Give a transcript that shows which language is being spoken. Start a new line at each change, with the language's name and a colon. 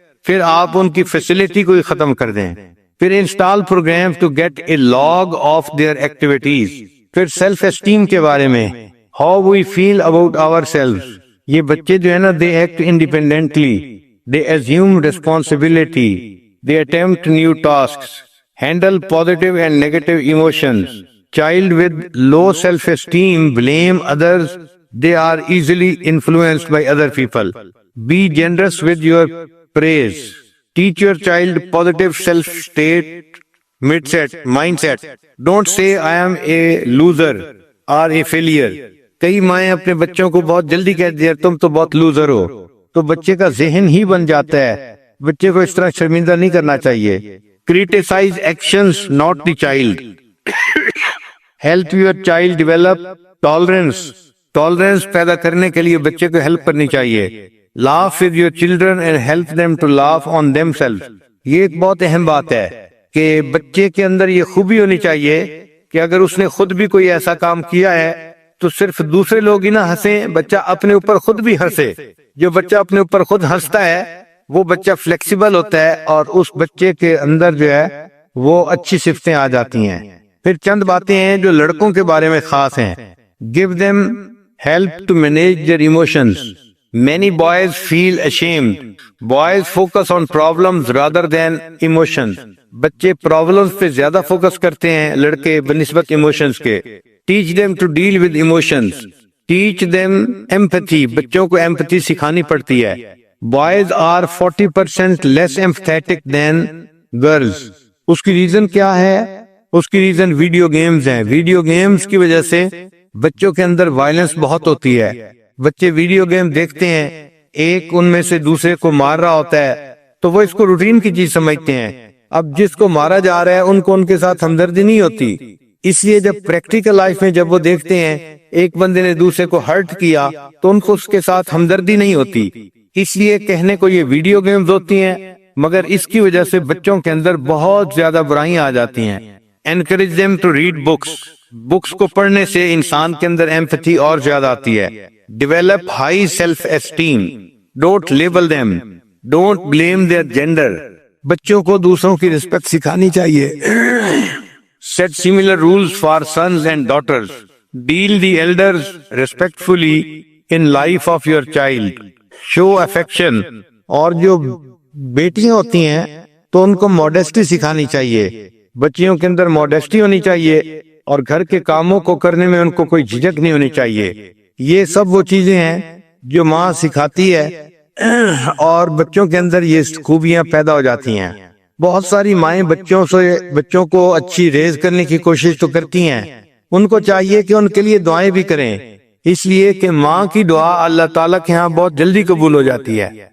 Urdu: پھر آپ ان کی فیسلٹی کو ہی ختم کر دیں۔
English: پھر install program to get a log of their activities. پھر self esteem
Urdu: کے بارے میں،
English: how we feel about our self,
Urdu: یہ بچے جو ہے نا
English: They act independently, they assume responsibility, they attempt new tasks, handle positive and negative emotions. Child with low self-esteem blame others, they are easily influenced by other people. Be generous with your praise. Teach your child positive self-state mindset. Don't say I am a loser or a failure.
Urdu: کئی مائیں اپنے بچوں کو بہت جلدی کہتی ہیں تم تو بہت لوزر ہو، تو بچے کا ذہن ہی بن جاتا ہے۔ بچے کو اس طرح شرمندہ نہیں کرنا چاہیے۔
English: Criticize actions, not the child. Help your child develop tolerance. Tolerance
Urdu: پیدا کرنے کے لیے بچے کو ہیلپ کرنی چاہیے۔
English: Laugh with your children and help them to laugh on themselves.
Urdu: یہ ایک بہت اہم بات ہے کہ بچے کے اندر یہ خوبی ہونی چاہیے کہ اگر اس نے خود بھی کوئی ایسا کام کیا ہے تو صرف دوسرے لوگ ہی نہ ہنسیں، بچہ اپنے اوپر خود بھی ہنسے۔ جو بچہ اپنے اوپر خود ہنستا ہے وہ بچہ فلیکسیبل ہوتا ہے اور اس بچے کے اندر جو ہے وہ اچھی صفتیں آ جاتی ہیں۔ پھر چند باتیں ہیں جو لڑکوں کے بارے میں خاص ہیں۔
English: Give them help to manage their emotions. Many boys feel ashamed. Boys focus on problems rather than emotions.
Urdu: بچے پرابلمز پہ زیادہ فوکس کرتے ہیں لڑکے بنسبت ایموشنز کے۔
English: Teach them to deal with emotions. Teach them empathy.
Urdu: بچوں کو empathy سکھانی پڑتی ہے۔
English: Boys are 40% less empathetic than girls.
Urdu: اس کی ریزن کیا ہے؟ اس کی ریزن ویڈیو گیمز ہیں۔ ویڈیو گیمز کی وجہ سے بچوں کے اندر وائلنس بہت ہوتی ہے۔ بچے ویڈیو گیم دیکھتے ہیں، ایک ان میں سے دوسرے کو مار رہا ہوتا ہے تو وہ اس کو روٹین کی چیز سمجھتے ہیں۔ اب جس کو مارا جا رہا ہے ان کو ان کے ساتھ ہمدردی نہیں ہوتی، اس لیے جب پریکٹیکل لائف میں جب وہ دیکھتے ہیں ایک بندے نے دوسرے کو ہرٹ کیا تو ان کو اس کے ساتھ ہمدردی نہیں ہوتی۔ اس لیے کہنے کو یہ ویڈیو گیمز ہوتی ہیں، مگر اس کی وجہ سے بچوں کے اندر بہت زیادہ برائیاں آ جاتی ہیں۔
English: Encourage them to read books.
Urdu: Books کو پڑھنے سے انسان کے اندر ایمپتھی اور زیادہ آتی ہے۔
English: Develop high self-esteem. Don't label them. Don't blame their gender.
Urdu: بچوں کو دوسروں کی رسپیکٹ سکھانی چاہیے۔
English: Set similar rules for sons and daughters. Deal the elders respectfully in life of your child. Show affection.
Urdu: اور جو بیٹیاں ہوتی ہیں تو ان کو موڈیسٹی سکھانی چاہیے۔ بچیوں کے اندر موڈیسٹی ہونی چاہیے اور گھر کے کاموں کو کرنے میں ان کو کوئی جھجک نہیں ہونی چاہیے۔ یہ سب وہ چیزیں ہیں جو ماں سکھاتی ہے اور بچوں کے اندر یہ خوبیاں پیدا ہو جاتی ہیں۔ بہت ساری مائیں بچوں کو اچھی ریز کرنے کی کوشش تو کرتی ہیں، ان کو چاہیے کہ ان کے لیے دعائیں بھی کریں، اس لیے کہ ماں کی دعا اللہ تعالیٰ کے ہاں بہت جلدی قبول ہو جاتی ہے،